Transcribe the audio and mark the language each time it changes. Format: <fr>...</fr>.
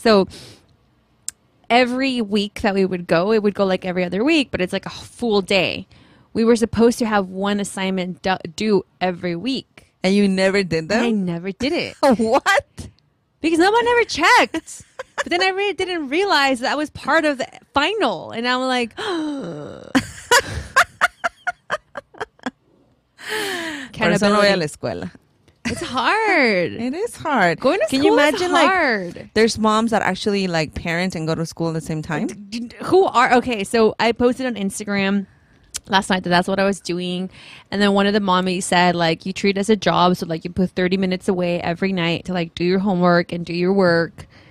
<en>So every week that we would go, it would go like every other week, but it's like a full day. We were supposed to have one assignment due every week. And you never did that? I never did it. What? Because no one ever checked. But then I really didn't realize that was part of the final. And I'm like,</en> <es>Por eso no voy a la escuela.</es> <en>It's hard. It is hard. Going to Can school you imagine, is hard. Like, there's moms that actually like parent and go to school at the same time? Okay, so I posted on Instagram last night that's what I was doing, and then one of the mommies said like you treat it as a job, so like you put 30 minutes away every night to like do your homework and do your work.</en>